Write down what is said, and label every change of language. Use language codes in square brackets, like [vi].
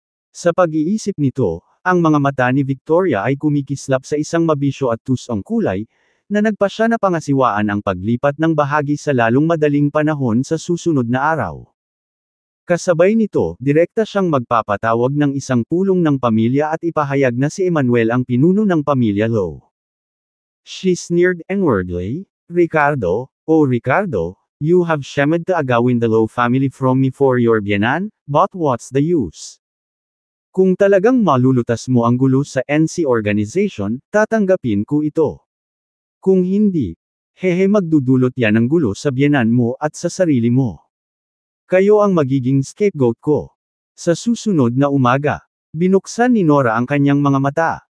[tl] Sa pag-iisip nito, ang mga mata ni Victoria ay kumikislap sa isang mabisyo at tusong kulay, na nagpasya na pangasiwaan ang paglipat ng bahagi sa lalong madaling panahon sa susunod na araw. Kasabay nito, direkta siyang magpapatawag ng isang pulong ng pamilya at ipahayag na si Emmanuel ang pinuno ng pamilya Low. [en] She sneered inwardly, Ricardo, oh Ricardo, you have shamed to agawin the Low family from me for your biyanan, but what's the use? [tl] Kung talagang malulutas mo ang gulo sa NC organization, tatanggapin ko ito. Kung hindi, magdudulot yan ng gulo sa biyenan mo at sa sarili mo. Kayo ang magiging scapegoat ko. Sa susunod na umaga, binuksan ni Nora ang kanyang mga mata.